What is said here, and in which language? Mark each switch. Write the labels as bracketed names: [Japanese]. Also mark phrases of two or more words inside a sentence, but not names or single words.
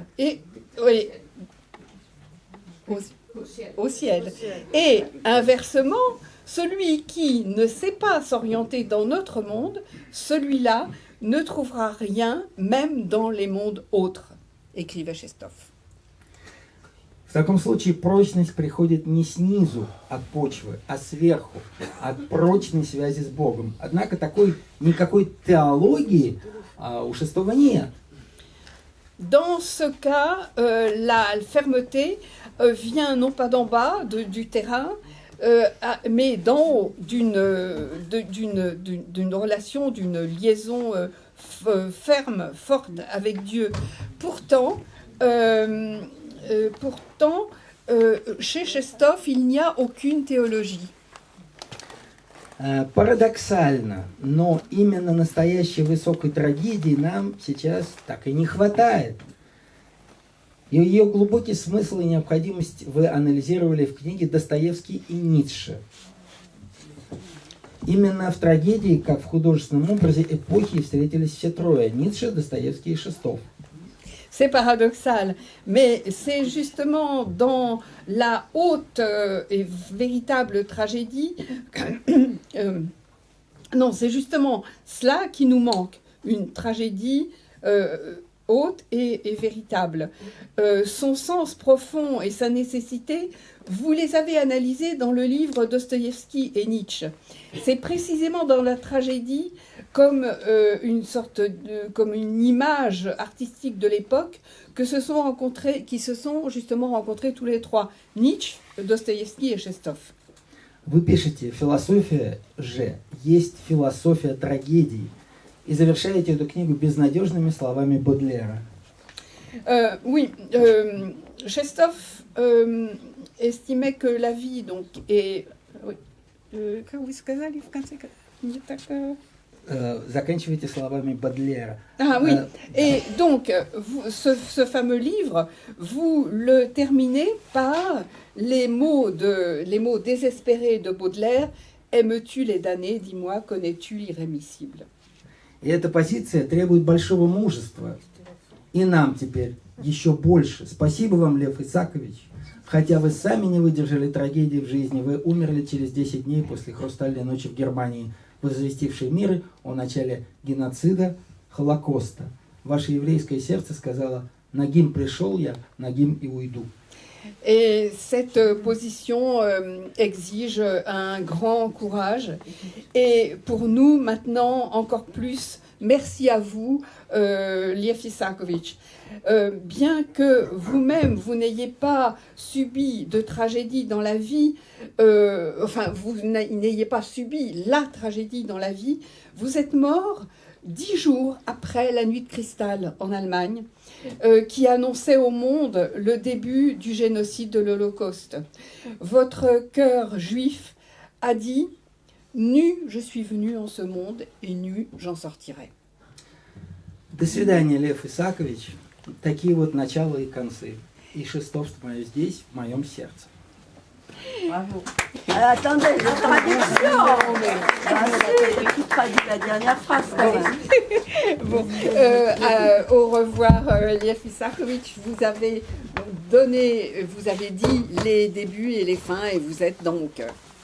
[French] Et, oui, au ciel. Et inversement, celui qui ne sait pas s'orienter dans notre monde, celui-là ne trouvera rien, même dans les mondes autres, écrivait Tchekhov. [Russian] В таком случае прочность приходит не снизу от почвы, а сверху, от прочной связи с Богом. Однако никакой теологии у Шестого нет. [French] Dans ce cas, la fermeté vient non pas d'en bas, du terrain, mais d'en haut, d'une relation, d'une liaison ferme, forte avec Dieu. Pourtant, chez Tchekhov, il n'y a aucune théologie. [Russian] Парадоксально, но именно настоящей высокой трагедии нам сейчас так и не хватает. И ее глубокий смысл и необходимость вы анализировали в книге «Достоевский и Ницше». Именно в трагедии, как в художественном образе эпохи, встретились все трое – Ницше, Достоевский и Шестов. [French] C'est paradoxal, mais c'est justement dans la haute et véritable tragédie, non, c'est justement cela qui nous manque, une tragédie haute et véritable. Son sens profond et sa nécessité, vous les avez analysés dans le livre Dostoïevski et Nietzsche. C'est précisément dans la tragédie, comme comme une image artistique de l'époque, qui se sont justement rencontrés tous les trois, Nietzsche, Dostoïevski et Tchekhov. [Russian] Вы пишете, философия же есть философия трагедии, и завершаете эту книгу безнадежными словами Бодлера. [French] Oui, Tchekhov estimait que la vie donc est... Oui, [Russian] как вы сказали в конце? Не так... Заканчивайте словами Бодлера. [French] Ah oui, et donc ce fameux livre, vous le terminez par les mots désespérés de Baudelaire. Aimes-tu les damnés, dis-moi, connais-tu l'irrémissible? [Russian] И эта позиция требует большого мужества. И нам теперь еще больше. Спасибо вам, Лев Исаакович. Хотя вы сами не выдержали трагедии в жизни, вы умерли через 10 дней после «Хрустальной ночи» в Германии, возвестившей мир о начале геноцида, Холокоста. Ваше еврейское сердце сказало: «Нагим пришел я, нагим и уйду». [French] Et cette position exige un grand courage. Et pour nous, maintenant, encore plus, merci à vous, Lev Isakovitch. Bien que vous-même, vous n'ayez pas subi de tragédie dans la vie, vous n'ayez pas subi la tragédie dans la vie, vous êtes mort 10 jours après la nuit de cristal en Allemagne, qui annonçait au monde le début du génocide de l'Holocauste. Votre cœur juif a dit « Nu, je suis venu en ce monde, et nu, j'en sortirai ». [Russian] До свидания, Лев Исаакович. Такие вот начала и концы. И шестовство мое здесь, в моем сердце. [French] Bravo. Attendez, la traduction. Qui traduit la dernière phrase quand même. Bon, au revoir, Lev Isaakovitch. Vous avez dit les débuts et les fins, et vous êtes dans mon cœur.